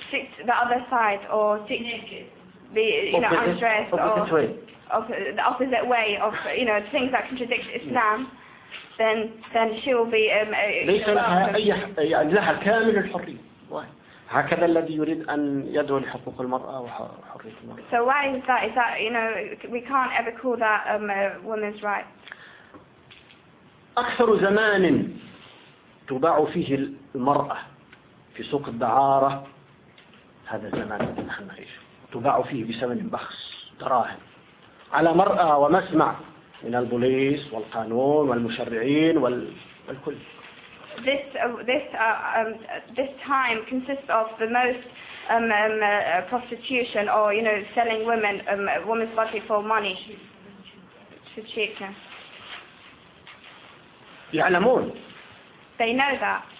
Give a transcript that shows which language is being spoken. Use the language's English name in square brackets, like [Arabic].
[English] seek the other side or seek be undressed or of the opposite way of things that contradict Islam, then she will be [Arabic] ليس لها أي يعني لها كامل الحرية. هكذا الذي يريد أن يدعو لحقوق المرأة وحرية المرأة. [English] So why is that? Is that we can't ever call that a woman's right? [Arabic] أكثر زمان تباع فيه المرأة في سوق الدعارة هذا الزمان الذي نحن نعيشه. تباع فيه بثمن بخس دراهم على مرأة ومسمع من البوليس والقانون والمشرعين والكل. [English] This time consists of the most prostitution or selling women women's body for money. To chicken. [Arabic] يعلمون. [English] They know that.